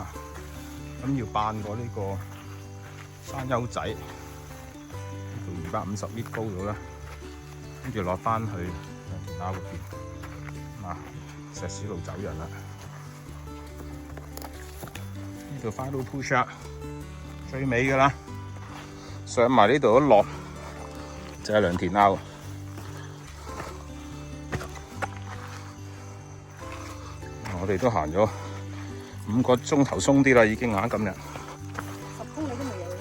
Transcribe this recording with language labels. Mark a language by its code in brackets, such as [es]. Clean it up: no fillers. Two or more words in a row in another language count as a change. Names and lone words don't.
[yue] 咁要扮過呢個山丘仔，呢度250米高度啦，跟住落翻去良田坳嗰邊，石屎路走人啦。呢度 [en] final push up [yue] 最尾㗎啦。上埋呢度一落就係良田坳，我哋都行咗5個鐘頭鬆啲啦，已經今日。10 公里都未有。